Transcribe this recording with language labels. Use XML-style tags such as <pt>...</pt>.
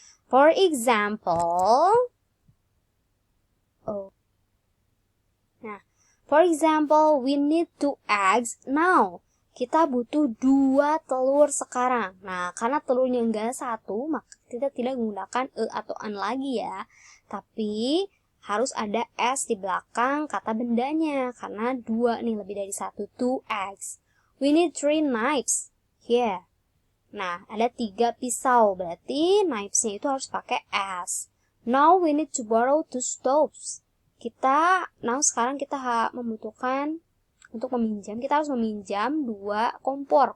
<en>For example, For example, we need 2 eggs now.</en> <id>Kita butuh 2 telur sekarang. Nah, karena telurnya enggak 1, maka kita tidak menggunakan e atau an lagi ya. Tapi harus ada s di belakang kata bendanya. Karena 2 nih, lebih dari 1.</id> <en>2 eggs. We need 3 knives. Here.</en> <id>Nah, ada 3 pisau. Berarti knives-nya itu harus pakai s.</id> <en>Now we need to borrow 2 stoves.</en> <id>Sekarang kita membutuhkan untuk meminjam, kita harus meminjam 2 kompor.</id>